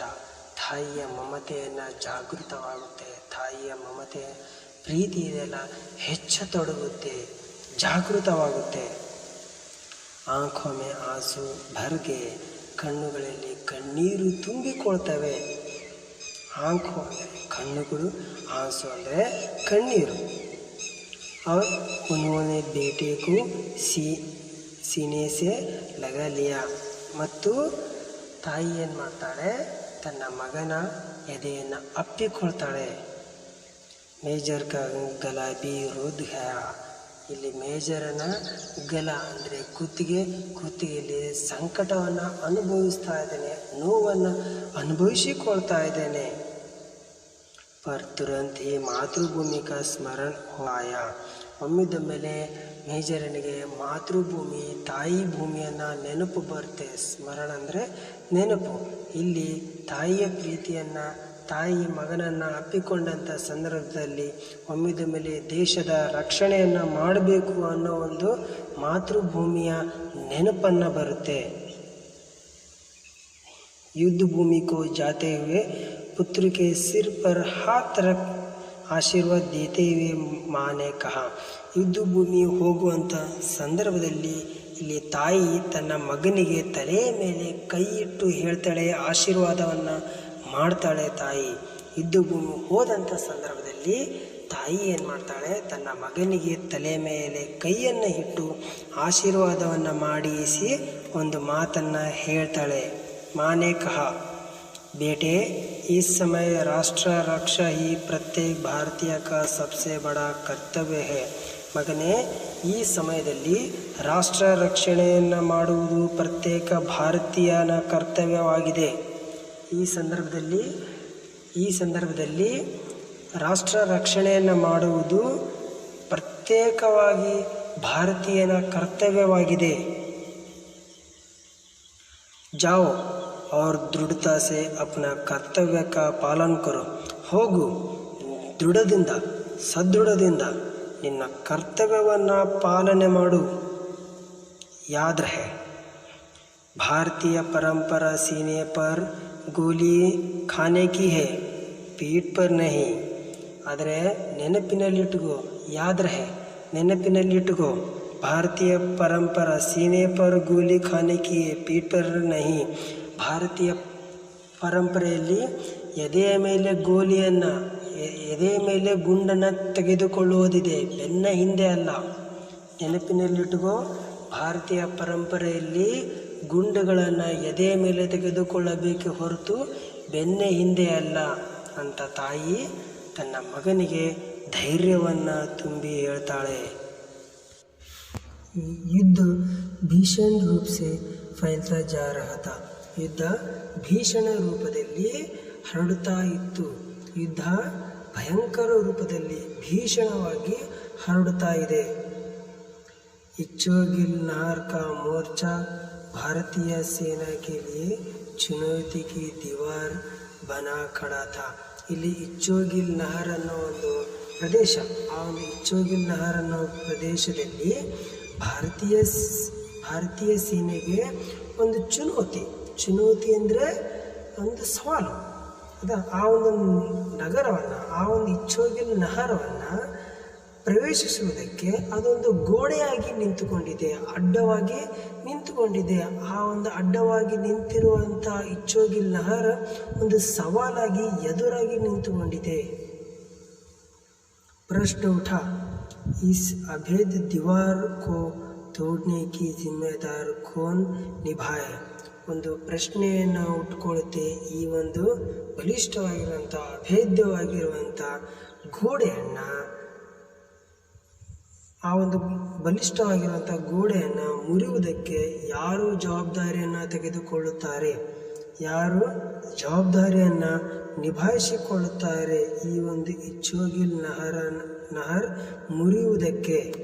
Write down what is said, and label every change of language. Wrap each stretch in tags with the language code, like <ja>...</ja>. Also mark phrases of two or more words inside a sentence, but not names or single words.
<kn>ತಾಯಿಯ ಮಮತೆಯನ್ನು ಜಾಗೃತವಾಗುತ್ತೆ, ತಾಯಿಯ ಮಮತೆ ಪ್ರೀತಿ ಇದೆಲ್ಲ ಹೆಚ್ಚತೊಡಗುತ್ತೆ, ಜಾಗೃತವಾಗುತ್ತೆ.</kn> <hi>आँखों में आँसू भर गए.</hi> <kn>ಕಣ್ಣುಗಳಲ್ಲಿ ಕಣ್ಣೀರು ತುಂಬಿಕೊಳ್ತವೆ. ಆಂಖೋ ಅಂದರೆ ಕಣ್ಣುಗಳು, ಆಸು ಅಂದರೆ ಕಣ್ಣೀರು.</kn> <hi>और उन्होंने बेटे को सीने से लगा लिया.</hi> <kn>ಮತ್ತು ತಾಯಿ ಏನು ಮಾಡ್ತಾಳೆ, ತನ್ನ ಮಗನ ಎದೆಯನ್ನು ಅಪ್ಪಿಕೊಳ್ತಾಳೆ.</kn> <hi>मेजर का गला भी रुंध गया.</hi> <kn>ಇಲ್ಲಿ ಮೇಜರನ ಗಲ ಅಂದರೆ ಕುತ್ತಿಗೆಯಲ್ಲಿ ಸಂಕಟವನ್ನು ಅನುಭವಿಸ್ತಾ ಇದ್ದೇನೆ, ನೋವನ್ನು ಅನುಭವಿಸಿಕೊಳ್ತಾ ಇದ್ದೇನೆ.</kn> <hi>पर तुरंत ही मातृभूमि का स्मरण आया.</hi> <kn>ಒಮ್ಮಿದ ಮೇಲೆ ಮೇಜರನಿಗೆ ಮಾತೃಭೂಮಿ, ತಾಯಿ ಭೂಮಿಯನ್ನು ನೆನಪು ಬರುತ್ತೆ. ಸ್ಮರಣ ಅಂದರೆ ನೆನಪು. ಇಲ್ಲಿ ತಾಯಿಯ ಪ್ರೀತಿಯನ್ನು, ತಾಯಿ ಮಗನನ್ನು ಅಪ್ಪಿಕೊಂಡಂಥ ಸಂದರ್ಭದಲ್ಲಿ ಒಮ್ಮಿದ ಮೇಲೆ ದೇಶದ ರಕ್ಷಣೆಯನ್ನು ಮಾಡಬೇಕು ಅನ್ನೋ ಒಂದು ಮಾತೃಭೂಮಿಯ ನೆನಪನ್ನು ಬರುತ್ತೆ.</kn> <hi>युद्ध भूमि को जाते हुए पुत्र के सिर पर हाथ रख आशीर्वाद देते हुए माँ ने कहा.</hi> <kn>ಯುದ್ಧ ಭೂಮಿ ಹೋಗುವಂಥ ಸಂದರ್ಭದಲ್ಲಿ ಇಲ್ಲಿ ತಾಯಿ ತನ್ನ ಮಗನಿಗೆ ತಲೆಯ ಮೇಲೆ ಕೈ ಇಟ್ಟು ಹೇಳ್ತಾಳೆ, ಆಶೀರ್ವಾದವನ್ನು ಮಾಡ್ತಾಳೆ ತಾಯಿ. ಯುದ್ಧ ಭೂಮಿ ಹೋದಂಥ ಸಂದರ್ಭದಲ್ಲಿ ತಾಯಿ ಏನು ಮಾಡ್ತಾಳೆ, ತನ್ನ ಮಗನಿಗೆ ತಲೆ ಮೇಲೆ ಕೈಯನ್ನು ಇಟ್ಟು ಆಶೀರ್ವಾದವನ್ನು ಮಾಡಿಸಿ ಒಂದು ಮಾತನ್ನು ಹೇಳ್ತಾಳೆ.</kn> <hi>माँ ने कहा, बेटे इस समय राष्ट्र रक्षा ही प्रत्येक भारतीय का सबसे बड़ा कर्तव्य है.</hi> <kn>ಮಗನೇ, ಈ ಸಮಯದಲ್ಲಿ ರಾಷ್ಟ್ರ ರಕ್ಷಣೆಯನ್ನು ಮಾಡುವುದು ಪ್ರತ್ಯೇಕ ಭಾರತೀಯನ ಕರ್ತವ್ಯವಾಗಿದೆ. ಈ ಸಂದರ್ಭದಲ್ಲಿ ರಾಷ್ಟ್ರ ರಕ್ಷಣೆಯನ್ನು ಮಾಡುವುದು ಪ್ರತ್ಯೇಕವಾಗಿ ಭಾರತೀಯನ ಕರ್ತವ್ಯವಾಗಿದೆ.</kn> <hi>ಜಾओ और दृढ़ता से अपना कर्तव्य का पालन करो.</hi> <kn>ಹೋಗು, ಸದೃಢದಿಂದ ನಿನ್ನ ಕರ್ತವ್ಯವನ್ನು ಪಾಲನೆ ಮಾಡು.</kn> <hi>याद रहे, भारतीय परंपरा सीने पर गोली खाने की है, पीठ पर नहीं.</hi> <kn>ಆದರೆ ನೆನಪಿನಲ್ಲಿಟ್ಟುಕೋ,</kn> <hi>याद रहे, ನೆನಪಿನಲ್ಲಿಟ್ಟುಕೋ, भारतीय परंपरा सीने पर गोली खाने की है, पीठ पर नहीं.</hi> <kn>ಭಾರತೀಯ ಪರಂಪರೆಯಲ್ಲಿ ಎದೆಯ ಮೇಲೆ ಗುಂಡನ್ನು ತೆಗೆದುಕೊಳ್ಳುವುದಿದೆ, ಬೆನ್ನ ಹಿಂದೆ ಅಲ್ಲ. ನೆನಪಿನಲ್ಲಿಟ್ಟುಕೋ, ಭಾರತೀಯ ಪರಂಪರೆಯಲ್ಲಿ ಗುಂಡುಗಳನ್ನು ಎದೆಯ ಮೇಲೆ ತೆಗೆದುಕೊಳ್ಳಬೇಕೆ ಹೊರತು ಬೆನ್ನ ಹಿಂದೆ ಅಲ್ಲ ಅಂತ ತಾಯಿ ತನ್ನ ಮಗನಿಗೆ ಧೈರ್ಯವನ್ನು ತುಂಬಿ ಹೇಳ್ತಾಳೆ.</kn> <hi>युद्ध भीषण रूप से फैलता जा रहा था.</hi> <kn>ಯುದ್ಧ ಭೀಷಣ ರೂಪದಲ್ಲಿ ಹರಡುತ್ತಾ ಇತ್ತು. ಯುದ್ಧ ಭಯಂಕರ ರೂಪದಲ್ಲಿ ಭೀಷಣವಾಗಿ ಹರಡುತ್ತಾ ಇದೆ.</kn> <hi>इच्छोगिल नहर का मोर्चा भारतीय सेना के लिए चुनौती की दीवार बना खड़ा था.</hi> <kn>ಇಲ್ಲಿ ಇಚ್ಚೋಗಿಲ್ ನಹರ್ ಅನ್ನೋ ಒಂದು ಪ್ರದೇಶ, ಆ ಒಂದು ಇಚ್ಚೋಗಿಲ್ ನಹರ್ ಅನ್ನೋ ಪ್ರದೇಶದಲ್ಲಿ ಭಾರತೀಯ ಸೇನೆಗೆ ಒಂದು ಚುನೌತಿ ಅಂದರೆ ಒಂದು ಸವಾಲು. ಆ ಒಂದು ನಗರವನ್ನು, ಆ ಒಂದು ಇಚ್ಚೋಗಿಲ್ ನಹರವನ್ನು ಪ್ರವೇಶಿಸುವುದಕ್ಕೆ ಅದೊಂದು ಗೋಡೆಯಾಗಿ ನಿಂತುಕೊಂಡಿದೆ, ಅಡ್ಡವಾಗಿ ನಿಂತುಕೊಂಡಿದೆ. ಆ ಒಂದು ಅಡ್ಡವಾಗಿ ನಿಂತಿರುವಂಥ ಇಚ್ಚೋಗಿಲ್ ನಹರ್ ಒಂದು ಸವಾಲಾಗಿ ಎದುರಾಗಿ ನಿಂತುಕೊಂಡಿದೆ.</kn> <hi>प्रश्न उठा, इस अभेद दीवार को तोड़ने की जिम्मेदार कौन निभाए?</hi> <kn>ಒಂದು ಪ್ರಶ್ನೆಯನ್ನು ಉಟ್ಕೊಳ್ಳುತ್ತೆ. ಈ ಒಂದು ಬಲಿಷ್ಠವಾಗಿರುವಂಥ ಅಭೇದ್ಯವಾಗಿರುವಂಥ ಗೋಡೆಯನ್ನು, ಆ ಒಂದು ಬಲಿಷ್ಠವಾಗಿರುವಂಥ ಗೋಡೆಯನ್ನು ಮುರಿಯುವುದಕ್ಕೆ ಯಾರು ಜವಾಬ್ದಾರಿಯನ್ನು ತೆಗೆದುಕೊಳ್ಳುತ್ತಾರೆ, ಯಾರು ಜವಾಬ್ದಾರಿಯನ್ನು ನಿಭಾಯಿಸಿಕೊಳ್ಳುತ್ತಾರೆ ಈ ಒಂದು ಇಚ್ಚೋಗಿಲ್ ನಹರ್ ಮುರಿಯುವುದಕ್ಕೆ?</kn>